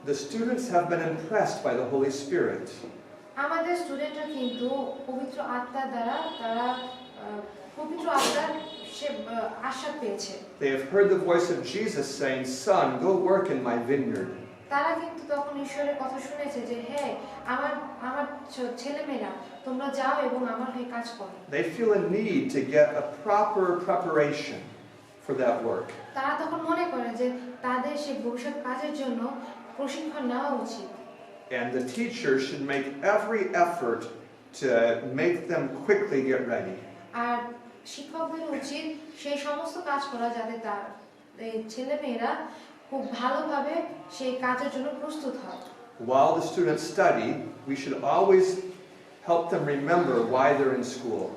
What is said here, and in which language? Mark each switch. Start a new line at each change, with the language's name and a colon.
English: The students have been impressed by the Holy Spirit.
Bangla: আমাদের স্টুডেন্টরা কিন্তু পবিত্র আত্মার দ্বারা তারা পবিত্র আত্মার সে আশ্বাস পেয়েছে।
English: They have heard the voice of Jesus saying, "Son, go work in my vineyard."
Bangla: তারা কিন্তু তখন ঈশ্বরের কথা শুনেছে যে হ্যাঁ আমার ছেলেমেয়েরা তোমরা যাও এবং আমার হয়ে কাজ করো।
English: They feel a need to get a proper preparation for that work.
Bangla: তারা তখন মনে করে যে তাদের সেই ভবিষ্যৎ কাজের জন্য প্রশিক্ষণ নেওয়া উচিত।
English: And the teacher should make every effort to make them quickly get ready.
Bangla: আর শিক্ষকদের উচিত সেই সমস্ত কাজ করা যাতে তার ছেলেমেয়েরা খুব ভালোভাবে সেই কাজের জন্য প্রস্তুত হয়।
English: While the students study, we should always help them remember why they're in school.